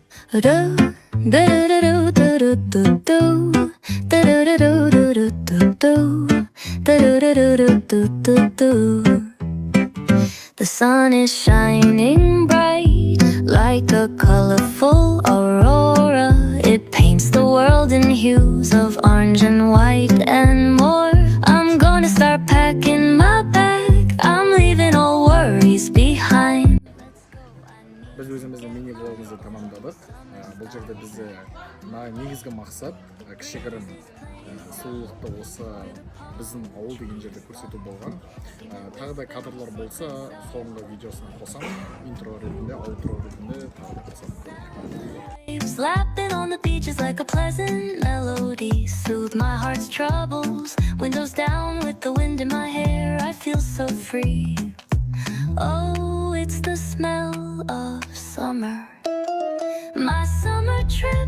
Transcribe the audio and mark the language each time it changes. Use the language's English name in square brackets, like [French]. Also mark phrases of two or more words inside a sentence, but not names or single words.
[English] The sun is shining bright like a colorful aurora. It paints the world in hues of orange and white and more. I'm gonna start packing my bag. I'm leaving all worries behind. [Kazakh] Біз өзіміздің мини-влогымызды тамамдадық. Бұл жерде бізде негізгі мақсат кішігірім сұлулықты осы біздің ауыл деген жерде көрсету болған. Тағы да кадрлар болса, соңғы видеосына қосамын. Интро ретінде, аутро ретінде тағы да қосамын. [English] Slapping on the beaches like a pleasant melody, soothe my heart's troubles. Windows down with the wind in my hair, I feel so free. Oh, it's the smell of summer. My summer trip.